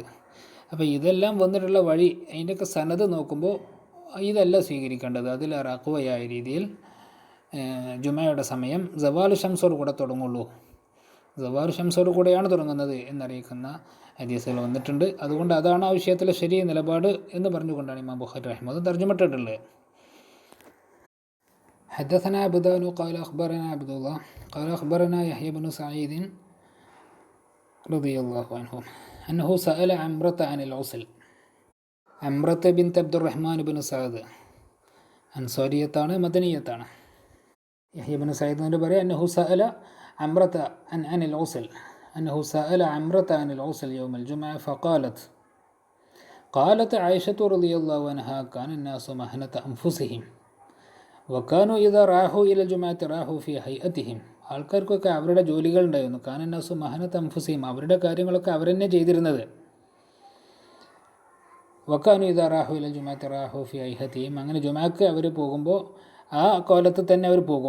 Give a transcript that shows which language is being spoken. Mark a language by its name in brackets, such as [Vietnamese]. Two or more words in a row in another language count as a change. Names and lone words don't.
[Malayalam] അപ്പോൾ ഇതെല്ലാം വന്നിട്ടുള്ള വഴി, അതിൻ്റെയൊക്കെ സനത് നോക്കുമ്പോൾ ഇതല്ല സ്വീകരിക്കേണ്ടത്. അതിലേറെ അഖ്വയായ രീതിയിൽ ജുമയുടെ സമയം സവാലു ഷംസോട് കൂടെ തുടങ്ങുള്ളൂ, സവാലു ഷംസോട് കൂടെയാണ് തുടങ്ങുന്നത് എന്നറിയിക്കുന്ന ഹദീസുകൾ വന്നിട്ടുണ്ട്. അതുകൊണ്ട് അതാണ് ആ വിഷയത്തിലെ ശരിയ നിലപാട് എന്ന് പറഞ്ഞുകൊണ്ടാണ് ഇമാം ബുഖാരി റഹിമഹുല്ലാഹ് തർജ്ജമയിട്ടിട്ടുള്ളത്. [Arabic] حدثنا عبدان قال أخبرنا عبد الله قال أخبرنا يحيى بن سعيد رضي الله عنه أنه سأل عمرة عن العسل. [Malayalam] عمرة بنت عبد الرحمن بن سعد അൻസാരിയത്താണ്, മദനിയത്താണ്. യഹ്യ ബിൻ സഈദ് എന്ന് പറയാം [Arabic] أنه سأل عمرة عن العسل أنه سأل عمرة عن العسل يوم الجمعة قالت عائشة رضي الله عنها كان الناس مهنة أنفسهم وكانوا إذا راحوا إلى الجمعة راحوا في هيئتهم. [Malayalam] ആൾക്കാർക്കൊക്കെ അവരുടെ ജോലികളുണ്ടായിരുന്നു. [Arabic] كان الناس مهنة أنفسهم, [Malayalam] അവരുടെ കാര്യങ്ങളൊക്കെ അവർ തന്നെ ചെയ്തിരുന്നത്. [Arabic] وكانوا إذا راحوا إلى الجمعة راحوا في هيئتهم, [Malayalam] അങ്ങനെ ജുമാഅക്ക് അവർ പോകുമ്പോൾ ആ കോലത്തിൽ തന്നെ അവർ പോകും.